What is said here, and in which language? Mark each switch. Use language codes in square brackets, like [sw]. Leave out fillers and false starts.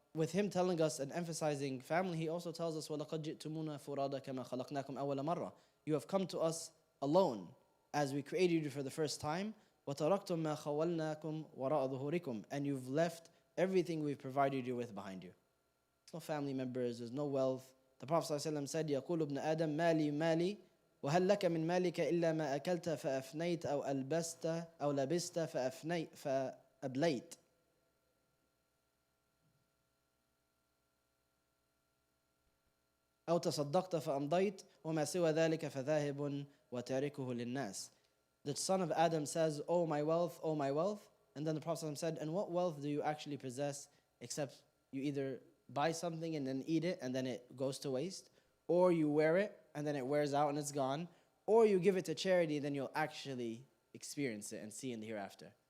[en] with him telling us and emphasizing family, he also tells us, [ar] وَلَقَدْ جِئْتُمُونَا فُرَادَى كَمَا خَلَقْنَاكُمْ أَوَّلَ مَرَّةٍ. [en] You have come to us alone as we created you for the first time. [ar] وَتَرَكْتُم مَا خَوَّلْنَاكُمْ وَرَاءَ ظُهُورِكُمْ. [en] And you've left everything we've provided you with behind you. There's no family members, there's no wealth. The Prophet ﷺ said, [ar] يقول ابن آدم مالي مالي وهل لك من مالك إلا ما أكلت فأفنيت أو ألبست أو لبست فأبليت. أو تصدقت فأمضيت وما سوى ذلك فذاهب وتاركه للناس. [en] The son of Adam says, oh my wealth, oh my wealth. And then the Prophet ﷺ said, and what wealth do you actually possess except you either buy something and then eat it and then it goes to waste, or you wear it and then it wears out and it's gone, or you give it to charity, then you'll actually experience it and see in the hereafter.